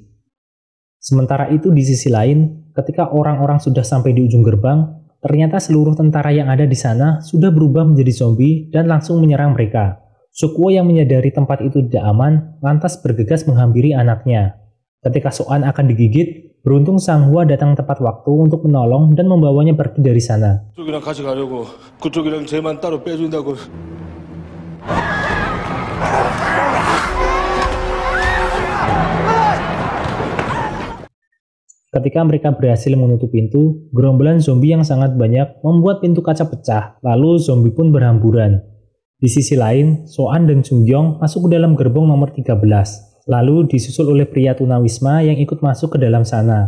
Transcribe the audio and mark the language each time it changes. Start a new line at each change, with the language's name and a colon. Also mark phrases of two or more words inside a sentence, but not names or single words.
Indonesian: Sementara itu di sisi lain, ketika orang-orang sudah sampai di ujung gerbang, ternyata seluruh tentara yang ada di sana sudah berubah menjadi zombie dan langsung menyerang mereka. Sukwo yang menyadari tempat itu tidak aman, lantas bergegas menghampiri anaknya. Ketika Soan akan digigit, Beruntung Sang Hua datang tepat waktu untuk menolong dan membawanya pergi dari sana.
Korean: 그쪽이랑 같이 가려고 그쪽이랑 쟤만 따로 빼준다고.
Indonesian: Ketika mereka berhasil menutup pintu, gerombolan zombie yang sangat banyak membuat pintu kaca pecah, lalu zombie pun berhamburan. Di sisi lain, So-an dan Sung-gyong masuk ke dalam gerbong nomor 13, lalu disusul oleh pria tunawisma yang ikut masuk ke dalam sana.